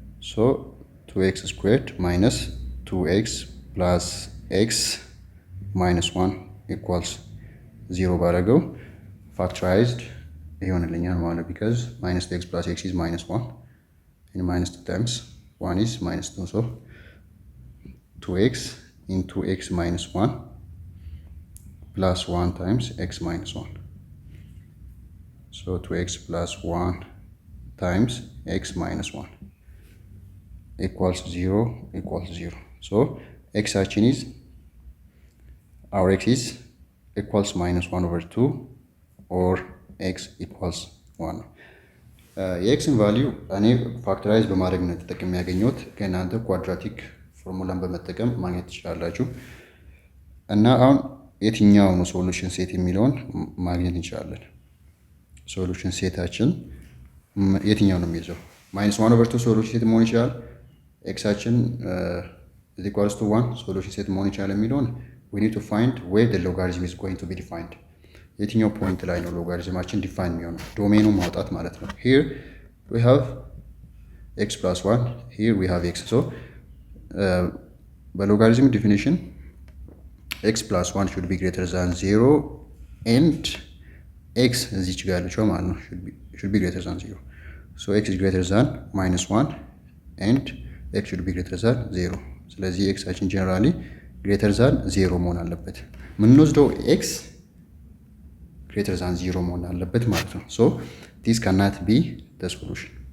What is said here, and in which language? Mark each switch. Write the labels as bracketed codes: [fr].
[en] so 2x squared minus 2x plus x minus 1 equals 0 [am] ባደረገው factorized ይሆንልኛል ማለት ነው [en] because minus 2x plus x is minus 1 and minus 2 times 1 is minus 2 so 2x into x minus 1 plus 1 times x minus 1 so 2x plus 1 ታይምስ ኤክስ ማይነስ 1 ኢኳልስ 0 ኢኳልስ 0 ሶ ኤክሳችን ኢዝ our x is equals minus 1 over 2 or x equals 1 [am] የኤክስን ቫሊዩ እኔ ፋክተራይዝ በማድረግ ነው ተጠቅሜ ያገኘሁት። ከእናንተ ኳድራቲክ ፎርሙላን በመጠቀም ማግኘት ትችላላችሁ። እና አሁን የትኛው ነው ሶሉሽን ሴት የሚለውን ማግኘት እንችላለን። ሶሉሽን ሴታችን የትኛው ነው የሚይዘው? [en] ማይነስ 1 over 2 [am] ሶሉሽን ሴት መሆን ይችላል። [en] ኤክሳችን is equals to 1 [am] ሶሉሽን ሴት መሆን ይችላል የሚለውን [en] we need to find where the logarithm is going to be defined. [am] የትኛው ፖይንት ላይ ነው ሎጋሪዝማችን ዲፋይን የሚሆነው? ዶሜኑ ማውጣት ማለት ነው። [en] here we have x plus 1 here we have x so [am] በሎጋሪዝም ዲፊኒሽን [en] x plus 1 should be greater than 0 and x [am] እዚች ጋር ያለችው ማለት ነው [en] should be greater than 0 so x is greater than minus 1 and x should be greater than 0 [am] ስለዚህ ኤክሳችን ጀነራሊ [en] greater than 0 [am] መሆን አለበት። ምንወስደው [en] x greater than 0 [am] መሆን አለበት ማለት ነው። [en] so this cannot be the solution.